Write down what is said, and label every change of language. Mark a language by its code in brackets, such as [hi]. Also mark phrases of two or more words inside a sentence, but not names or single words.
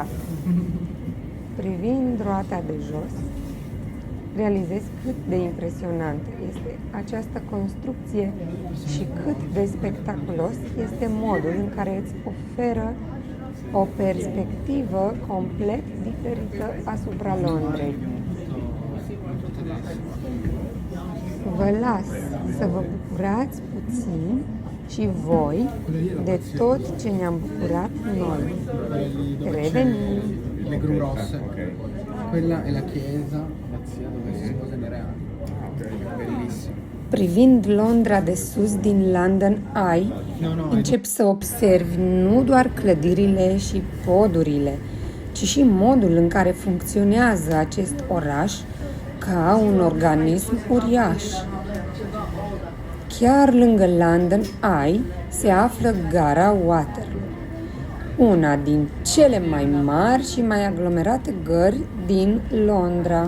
[ro] Privind roata de jos, realizez cât de impresionantă este această construcție și cât de spectaculos este modul în care îți oferă o perspectivă complet diferită asupra Londrei. Vă las să vă bucurați puțin și voi de tot ce ne-am bucurat noi. Revenim! [it] Le gru rosse. Quella è la chiesa dove si sposeranno. Bellissimo. [ro] Privind Londra de sus din London Eye, încep să observi nu doar clădirile și podurile, ci și modul în care funcționează acest oraș ca un organism uriaș. Chiar lângă London Eye se află gara Waterloo, una din cele mai mari și mai aglomerate gări din Londra.